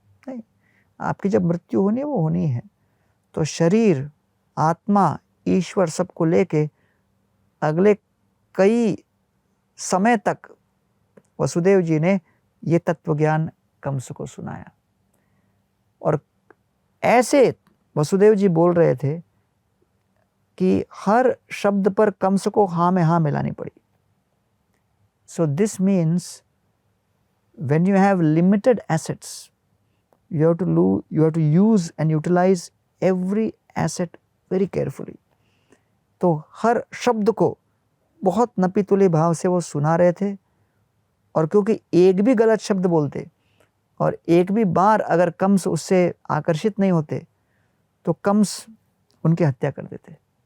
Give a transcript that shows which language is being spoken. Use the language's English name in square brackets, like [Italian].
[Hindi] नहीं, आपकी जब मृत्यु होनी है वो होनी है। तो शरीर, आत्मा, ईश्वर सबको लेके अगले कई समय तक वसुदेव जी ने ये तत्वज्ञान कंस को सुनाया। और ऐसे वसुदेव जी बोल रहे थे कि हर शब्द पर कंस को हाँ में हाँ मिलानी पड़ी। [English] So this means when you have limited assets, you have to use and utilize every asset very carefully. [Hindi] तो हर शब्द को बहुत नपीतुले भाव से वो सुना रहे थे। और क्योंकि एक भी गलत शब्द बोलते और एक भी बार अगर कंस उससे आकर्षित नहीं होते तो कंस उनकी हत्या कर देते।